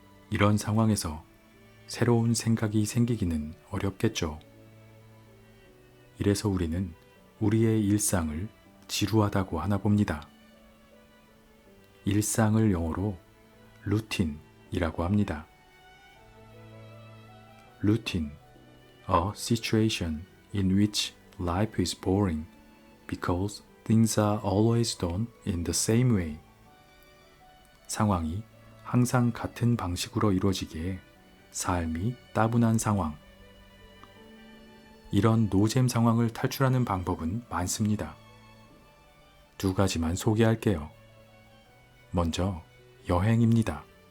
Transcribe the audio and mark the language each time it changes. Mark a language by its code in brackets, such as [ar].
[ko] 이런 상황에서 새로운 생각이 생기기는 어렵겠죠. 이래서 우리는 우리의 일상을 지루하다고 하나 봅니다. 일상을 영어로 루틴이라고 합니다. [en] Routine, a situation in which life is boring because things are always done in the same way. [ko] 상황이 항상 같은 방식으로 이루어지기에 삶이 따분한 상황. 이런 노잼 상황을 탈출하는 방법은 많습니다. 2가지만 소개할게요. 먼저 여행입니다.